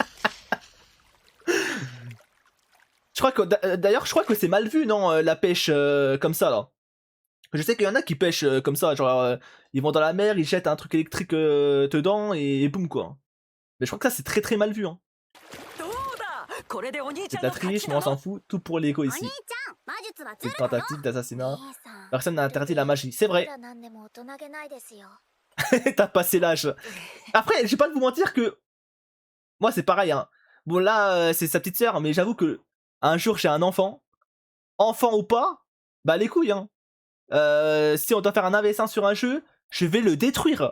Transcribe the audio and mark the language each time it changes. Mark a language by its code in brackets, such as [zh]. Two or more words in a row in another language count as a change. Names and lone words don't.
[fr] D'ailleurs, je crois que c'est mal vu, non, la pêche comme ça, là. Je sais qu'il y en a qui pêchent comme ça, genre, ils vont dans la mer, ils jettent un truc électrique dedans, et boum, quoi. Mais je crois que ça, c'est très très mal vu, hein. [ja] これでお兄ちゃ [fr] C'est de la [ja] んの勝 [fr] triche, [ja] ち [fr] mais [ja] な [fr] on s'en [ja] の。 [fr] fout. Tout pour l'ego [ja] お兄 [fr] ici. [ja] ちゃん魔術はず [fr] Une [ja] るだよ [fr] tentative d'assassinat. [ja] 兄さん [fr] Personne n'a interdit la magie. C'est [ja] い [fr] vrai. [ja] くらなんでも大人げないですよ [fr] T'as passé l'âge. Après, je vais pas vous mentir que moi c'est pareil. Hein. Bon là, c'est sa petite sœur, mais j'avoue que un jour j'ai un enfant, enfant ou pas, bah les couilles. Hein. Si on doit faire un AVS1 sur un jeu, je vais le détruire.